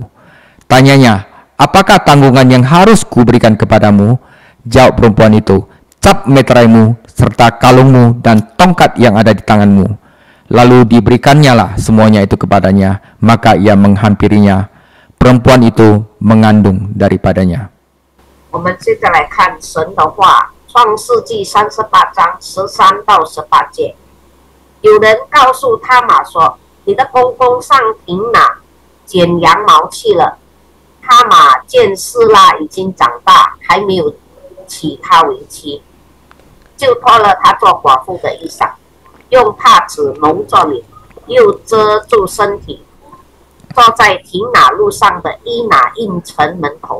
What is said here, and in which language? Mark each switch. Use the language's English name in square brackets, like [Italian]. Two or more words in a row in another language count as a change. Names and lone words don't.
[Indonesian] Tanyanya, "Apakah tanggungan yang harus kuberikan kepadamu?" Jawab perempuan itu, "Cap meteraimu serta kalungmu dan tongkat yang ada di tanganmu." Lalu diberikannya lah semuanya itu kepadanya, maka ia menghampirinya. Perempuan itu mengandung daripadanya. [Chinese] 我们接着来看神的话，创世纪38章13到18节。有人告诉他玛说：“你的公公上亭哪剪羊毛去了。” 他玛见示拉已经长大，还没有娶她为妻，就脱了她做寡妇的衣裳，用帕子蒙着脸，又遮住身体，坐在亭哪路上的伊拿印城门口。